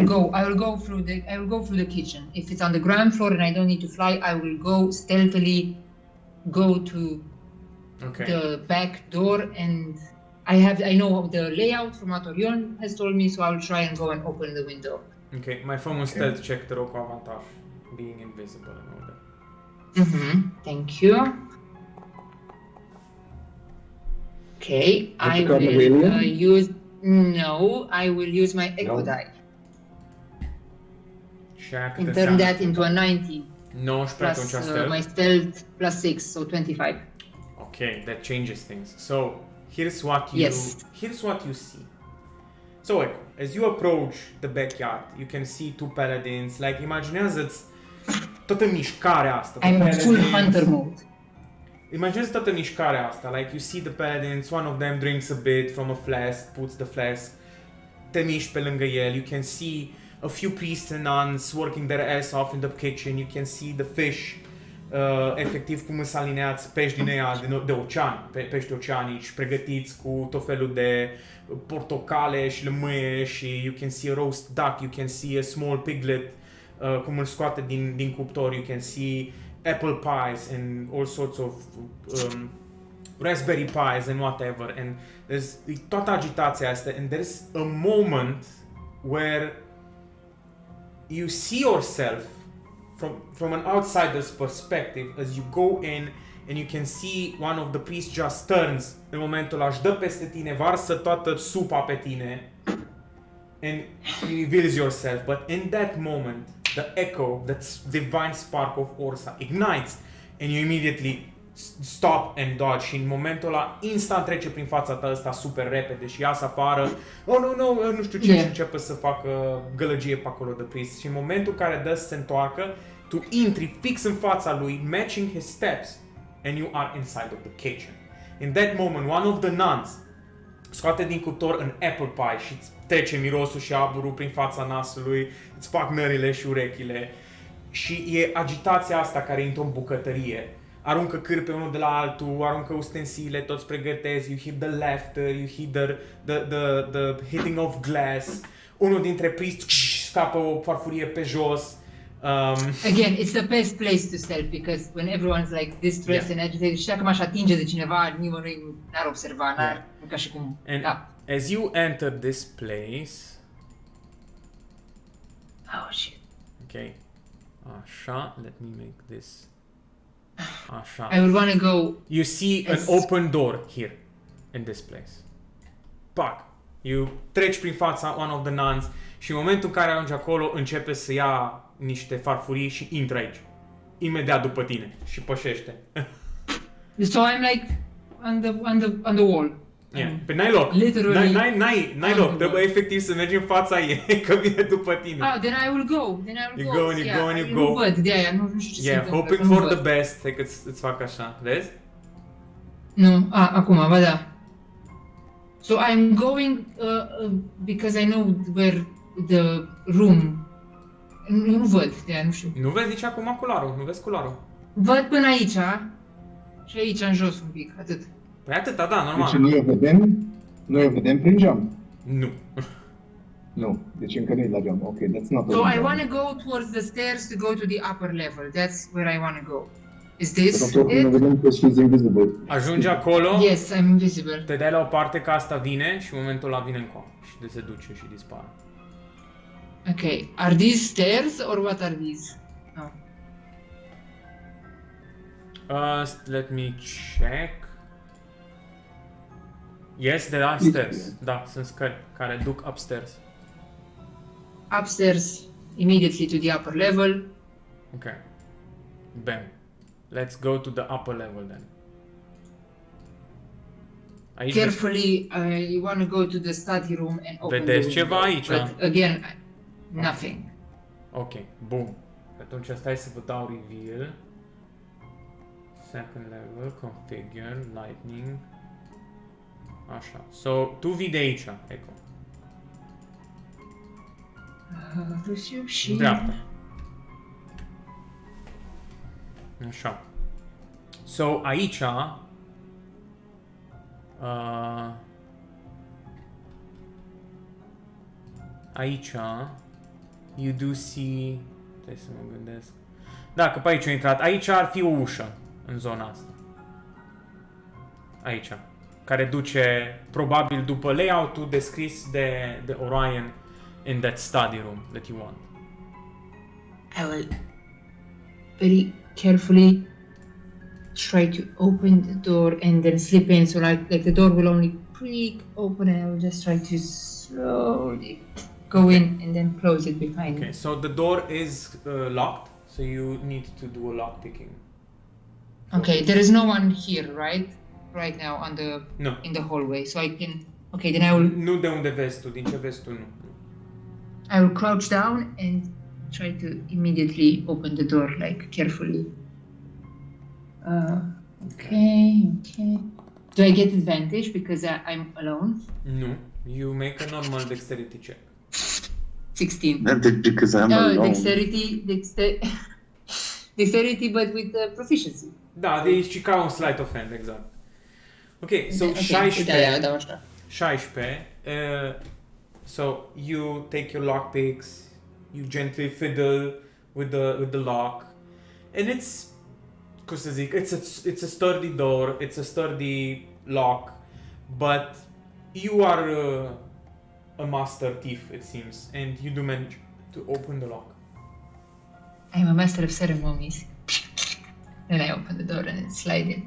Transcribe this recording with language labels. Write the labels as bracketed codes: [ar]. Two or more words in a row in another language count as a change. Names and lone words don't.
[en] go. I will go through the kitchen. If it's on the ground floor and I don't need to fly, I will go stealthily, go to Okay. the back door, and I know the layout from what Orion has told me, so I will try and go and open the window. [ro] Okay, mai fă un [en] stealth check, [ro] te rog, cu avantaj. [en] Being invisible and all that. Thank you. Okay, I Have you got an will alien? use. No, I will use my echo No. die [ro] Și aia cât [en] and turn [ro] înseamnă? [en] that into a 19 [ro] 19 atunci [en] plus stealth. my stealth plus 6, so 25. Okay, that changes things. So here's what you see. So Echo, as you approach the backyard, you can see two paladins. Like, [ro] imaginează-ți toată mișcarea asta. [en] I'm in the full paladins. hunter mode. [ro] Imaginează toată mișcarea asta. [en] Like, you see the paladins, one of them drinks a bit from a flask, puts the flask, [ro] te miști pe lângă el. [en] You can see a few priests and nuns working their ass off in the kitchen. You can see the fish, [ro] efectiv cum sunt alineați pești din ea de ocean, pești oceanici, pregătiți cu tot felul de portocale și lămâie, și [en] you can see a roast duck, you can see a small piglet, [ro] cum îl scoate din cuptor, [en] you can see apple pies and all sorts of raspberry pies and whatever, and there's [ro] toată agitația asta, [en] and there's a moment where you see yourself from an outsider's perspective as you go in, and you can see one of the priests just turns [ro] în momentul ăla, își dă peste tine, varsă toată supa pe tine, [en] and you reveals yourself. But in that moment, the echo, that divine spark of Orsa ignites, and you immediately stop and dodge, [ro] și în momentul ăla instant trece prin fața ta ăsta super repede și iasă afară, nu știu ce, și începe să facă gălăgie pe acolo de priest, și în momentul în care dă să se întoarcă, tu intri fix în fața lui, [en] matching his steps, and you are inside of the kitchen. In that moment, one of the nuns [ro] scoate din cuptor un [en] apple pie [ro] și îți trece mirosul și aburul prin fața nasului, îți fac nările și urechile, și e agitația asta care intră în bucătărie. Aruncă cârpe unul de la altul, aruncă ustensile, toți pregătesc, [en] you hear the laughter, you hear the hitting of glass. [ro] Unul dintre priests scapă o farfurie pe jos. [en] Again, it's the best place to stealth, because when everyone's like distressed and agitated, [ro] și dacă m-aș atinge de cineva, nimănui n-ar observa, ca și cum. [en] And as you enter this place, Oh shit. okay, așa, let me make this. [ro] Așa. [en] I would want to go. You see an open door here, in this place. Pac! You [ro] treci prin fața [en] one of the nuns, [ro] și în momentul în care ajungi acolo, începe să ia niște farfurii și intră aici. Imediat după tine și pășește. [en] So I'm like on the wall. Yeah. [ro] Pe n-ai loc. [en] Literally. [ro] N-ai loc. Trebuie efectiv să mergi în fața ei, că vine după tine. [en] Then I will go. You go and you go and you go. [ro] Nu văd, de-aia nu știu ce se [en] Yeah, [ro] întâmplă, [en] hoping [ro] nu [en] for [ro] văd. [en] the best. [ro] Hai că îți fac așa. Vezi? Nu, acum, ba da. [en] So I'm going because I know where the room. [ro] Nu văd, de-aia nu știu. Nu vezi nici acum culoarul. Nu vezi culoarul. Văd până aici și aici în jos un pic, atât. Păi atâta, da, Deci normal. nu o vedem prin geam. Nu. Nu, deci încă nu-i la geam. [en] Ok, that's not So a I [ro] geam. [en] want to go towards the stairs to go to the upper level. That's where I want to go. Is this [ro] Dar oricum ne [en] it? [ro] vedem că [en] she's invisible. [ro] Ajungi acolo, [en] Yes, I'm invisible. [ro] te dai la o parte că asta vine și în momentul ăla vine încoa și se duce și dispare. [en] Okay, are these stairs or what are these? No. Let me check. Yes, there are stairs. [ro] Da, sunt scări care duc upstairs. [en] Upstairs, immediately to the upper level. Okay. Bam. Let's go to the upper level then. [ro] Aici [en] Carefully, I want to go to the study room and open [ro] vedeți [en] the window. [ro] ceva aici? [en] But again, nothing. [ro] Ok, bun. Atunci stai să vă dau reveal. [en] Second level, configure, lightning. [ro] Așa. So, tu vii de aici, Echo. În dreapta. Așa. [en] So, [ro] aici aici [en] you do see, [ro] stai să mă gândesc. Da, că pe aici a intrat. Aici ar fi o ușă în zona asta. Aici. Care duce probabil după layout-ul descris de Orion [en] in that study room that you want. I will very carefully try to open the door and then slip in, so like the door will only creak open, and I will just try to slowly go in and then close it behind Okay, me. so the door is locked, so you need to do a lock picking. Okay, there is no one here, right? Right now on the No. in the hallway, so I can. Okay, then I will [ro] Nu de unde vezi tu, din ce vezi tu, nu. [en] I will crouch down and try to immediately open the door, like carefully. Okay. Do I get advantage because I'm alone? [ro] Nu. [en] You make a normal dexterity check. 16. That because I'm No, alone. dexterity, but with proficiency. [ro] Da, deci e ca un [en] sleight of hand, [ro] exact. Ok, so [en] Okay, 16. [ro] da, așa. [en] 16. So you take your lockpicks, you gently fiddle with the lock, and it's, [ro] cum să zic, [en] it's a sturdy door, it's a sturdy lock, but you are a master thief, it seems, and you do manage to open the lock. I'm a master of ceremonies. Then I open the door and then slide in.